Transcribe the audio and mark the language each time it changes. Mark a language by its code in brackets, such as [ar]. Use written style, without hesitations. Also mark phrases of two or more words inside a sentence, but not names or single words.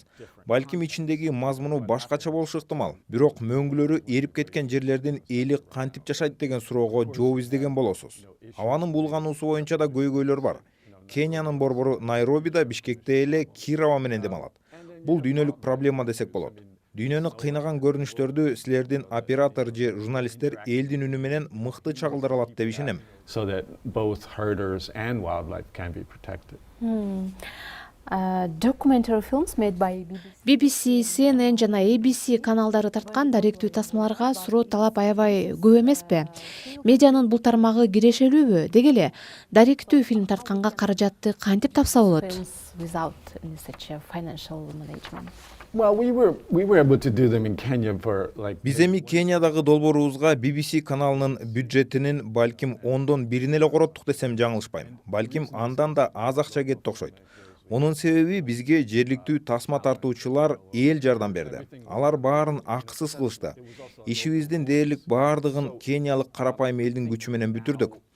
[ky] Балким ичиндеги мазмуну башкача болушу ыктымал. Бирок мөңгүлөрү эрип кеткен жерлердин эли кантип жашайт деген суроого жооп издеген болосуз. Абанын булгануусу боюнча да көйгөйлөр бар. Кениянын борбору Найробида, Бишкекте эле кир аба менен дем алат. Бул дүйнөлүк проблема десек болот. Дүйнөнү кыйнаган көрүнүштөрдү силердин оператор же журналисттер элдин үнү менен мыкты чагылдыра алат деп ишенем. [en] So that both herders and wildlife can be protected. Documentary films made by [ky] BBC, CNN жана ABC каналдары тарткан даректүү тасмаларга суроо талап аябай көп эмеспи? Медианын бул тармагы кирешелүүбү? Деги эле даректүү фильм тартканга каражатты кантип тапса болот? [en] without such a financial management. Well, we were able to do them in Kenya for like. [ky] Биз эми Кениядагы долбоорубузга BBC каналынын бюджетинин балким 10дон 1 эле короттук десем жаңылышпайм. Балким андан да аз акча кетти окшойт. Мунун себеби бизге жергиликтүү тасма тартуучулар эл жардам берди. Алар баарын акысыз кылышты. Ишибиздин дээрлик баардыгын кениялык карапайым элдин күчү менен бүтүрдүк.